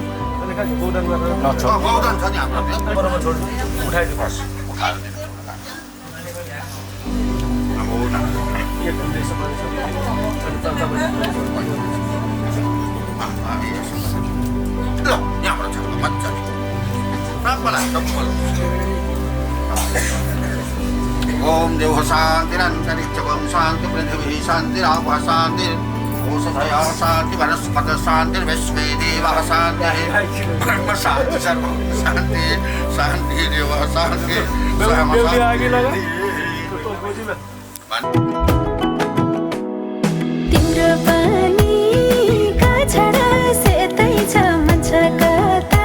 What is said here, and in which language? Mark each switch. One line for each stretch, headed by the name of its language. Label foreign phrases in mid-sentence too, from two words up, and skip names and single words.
Nepali: गौदान छ नि हाम्रो उठाइदिनु पर्छ ल यहाँबाट छ मजाले
Sanskrit: ओम देव शान्तिरन्तरिक्षं शान्ति पृथिवी शान्तिराप शान्ति ओषधय शान्ति वनस्पत शान्ति विश्वे देवः शान्तिः ब्रह्म शान्ति सर्व शान्ति शान्ति देव शान्ति
Nepali: तिम्रो पानीका छडा सेतै छ मन छ कता